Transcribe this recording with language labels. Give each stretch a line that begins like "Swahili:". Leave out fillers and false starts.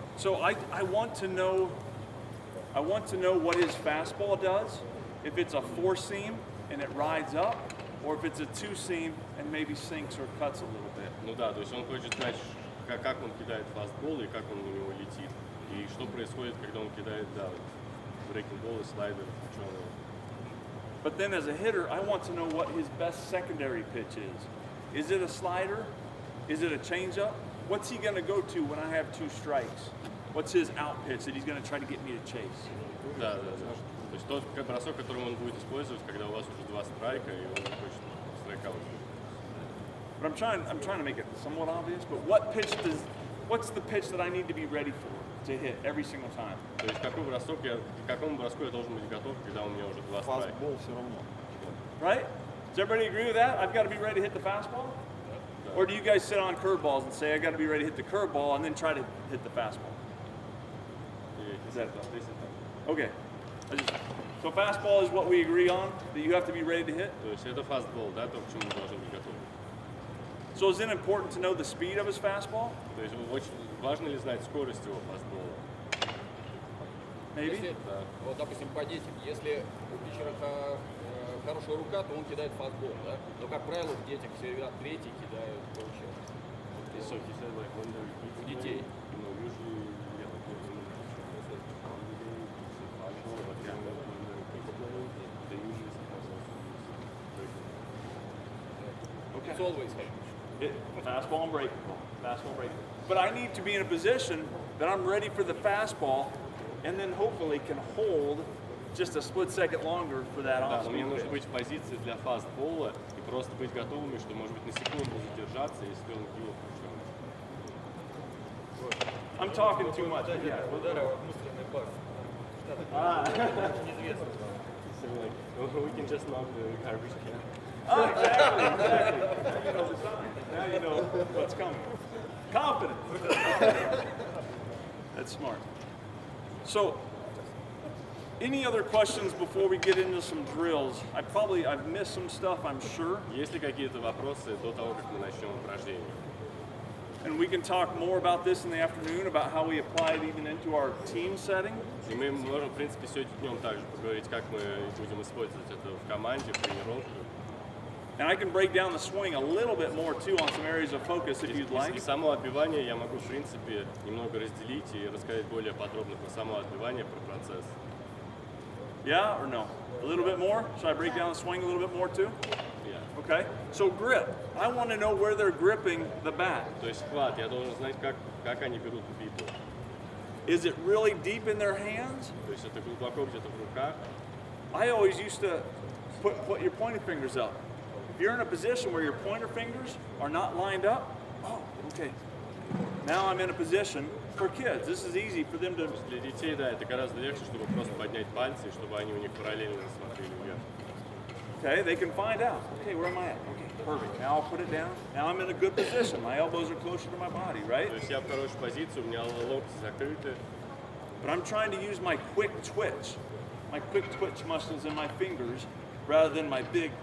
English: So I want to know what his fastball does. If it's a 4-seam and it rides up, or if it's a 2-seam and maybe sinks or cuts a little bit.
Russian: Ну да, то есть он хочет знать, как он кидает фастбол и как он у него летит. И что происходит, когда он кидает, да, брейкинг-болы, слайдер, ученые.
English: But then as a hitter, I want to know what his best secondary pitch is. Is it a slider? Is it a changeup? What's he going to go to when I have 2 strikes? What's his out pitch that he's going to try to get me to chase?
Russian: Да. То есть тот бросок, которым он будет использовать, когда у вас уже 2 страйка, и он хочет страйкаут.
English: But I'm trying to make it somewhat obvious, but what's the pitch that I need to be ready for to hit every single time?
Russian: То есть к какому броску я должен быть готов, когда у меня уже 2 страйка? Фастбол все равно.
English: Right? Does everybody agree with that? I've got to be ready to hit the fastball? Or do you guys sit on curveballs and say, I got to be ready to hit the curveball and then try to hit the fastball? Is that okay? So fastball is what we agree on, that you have to be ready to hit?
Russian: То есть это фастбол, да, то, к чему мы должны быть готовы.
English: So is it important to know the speed of his fastball?
Russian: То есть очень важно ли знать скорость его фастбола?
English: Maybe?
Russian: Если, вот, допустим, по детям, если у питчера хорошая рука, то он кидает фастбол, да? Но, как правило, в детях все ребята третий кидают, короче,
English: So he said like when they're kids,
Russian: у детей.
English: you know, usually yeah, like when they're fastball, but then when they're kids playing, they usually sometimes also use breaking. Okay. It's always him. Fastball and breaking ball. Fastball and breaking ball. but I need to be in a position that I'm ready for the fastball and then hopefully can hold just a split second longer for that
Russian: Да, но мне
English: off-speed
Russian: нужно
English: pitch.
Russian: быть в позиции для фастбола и просто быть готовыми, что, может быть, на секунду задержаться, если он кинет ключом.
English: I'm talking too much. Yeah. So like, we can just knock the garbage can. Oh, exactly. Now you know the sign. Now you know what's coming. Confidence. That's smart. So, any other questions before we get into some drills? I've missed some stuff, I'm sure.
Russian: Есть ли какие-то вопросы до того, как мы начнем упражнение?
English: And we can talk more about this in the afternoon, about how we apply it even into our team setting.
Russian: И мы можем, в принципе, сегодня днем также поговорить, как мы будем использовать это в команде, в тренировках.
English: And I can break down the swing a little bit more too on some areas of focus if you'd like.
Russian: И само отбивание я могу, в принципе, немного разделить и рассказать более подробно про само отбивание, про процесс.
English: Yeah or no? A little bit more? Should I break down the swing a little bit more too? Yeah. Okay. So grip. I want to know where they're gripping the bat.
Russian: То есть хват, я должен знать, как они берут биту.
English: Is it really deep in their hands?
Russian: То есть это глубоко где-то в руках.
English: I always used to put your pointer fingers up. If you're in a position where your pointer fingers are not lined up, oh, okay. Now I'm in a position for kids. This is easy for them to.
Russian: Для детей, да, это гораздо легче, чтобы просто поднять пальцы, и чтобы они у них параллельно смотрели вверх.
English: Okay, they can find out. Okay, where am I at? Okay, perfect. Now I'll put it down. Now I'm in a good position. My elbows are closer to my body, right?
Russian: То есть я в хорошей позиции, у меня локти закрыты.
English: But I'm trying to use my quick twitch muscles in my fingers, rather than my big.